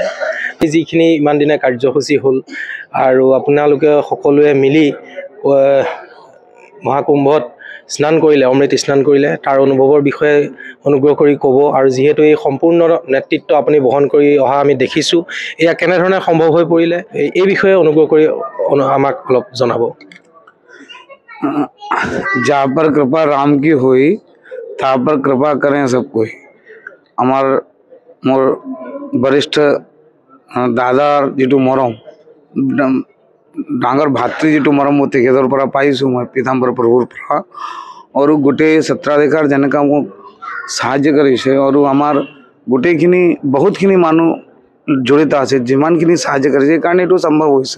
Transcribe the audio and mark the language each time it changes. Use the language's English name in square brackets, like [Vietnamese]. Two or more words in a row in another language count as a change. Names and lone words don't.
[Assamese] যিখিনি ইমান দিনে কাৰ্যসূচী হ'ল আৰু আপোনালোকে সকলোৱে মিলি মহাকুম্ভত স্নান কৰিলে, অমৃত স্নান কৰিলে, তাৰ অনুভৱৰ বিষয়ে অনুগ্ৰহ কৰি ক'ব। আৰু যিহেতু এই সম্পূৰ্ণ নেতৃত্ব আপুনি বহন কৰি অহা আমি দেখিছোঁ, এয়া কেনেধৰণে সম্ভৱ হৈ পৰিলে এই বিষয়ে অনুগ্ৰহ কৰি আমাক অলপ জনাব। [Hindi] जहाँ पर कृपा राम की हुई तहाँ पर कृपा करें सब कोई। [Assamese] আমার মোর বরিষ্ঠ দাদা যেটু মরম ডাঙর ভাতৃ যেটু মরম মো তেখেতৰ পৰা পাইছোঁ মই পীতাম্বৰ প্ৰভুৰ পৰা। আৰু গোটেই সত্ৰাধিকাৰ যেনেকৈ মোক সাহায্য কৰিছে আৰু আমাৰ গোটেইখিনি বহুতখিনি মানুহ জড়িত আছে, যিমানখিনি সাহায্য কৰিছে সেইকাৰণে এইটো সম্ভৱ হৈছে।